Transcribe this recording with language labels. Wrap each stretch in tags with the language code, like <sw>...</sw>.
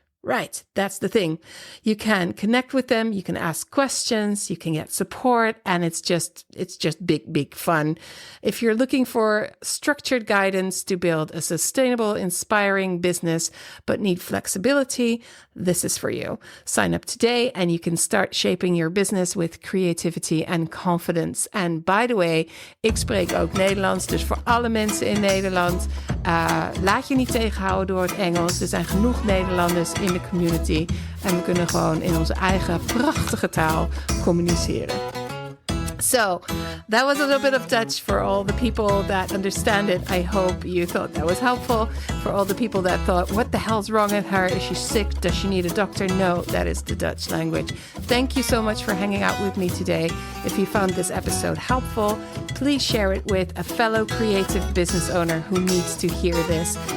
<en>Right, that's the thing. You can connect with them, you can ask questions, you can get support, and it's just big fun. If you're looking for structured guidance to build a sustainable, inspiring business, but need flexibility, this is for you. Sign up today and you can start shaping your business with creativity and confidence. And by the way,</en> <nl>ik spreek ook Nederlands, dus voor alle mensen in Nederland, laat je niet tegenhouden door het Engels. Er zijn genoeg Nederlanders in de community en we kunnen gewoon in onze eigen prachtige taal communiceren.</nl> <en>So that was a little bit of Dutch for all the people that understand it. I hope you thought that was helpful. For all the people that thought, what the hell's wrong with her? Is she sick? Does she need a doctor? No, that is the Dutch language. Thank you so much for hanging out with me today. If you found this episode helpful, please share it with a fellow creative business owner who needs to hear this.</en>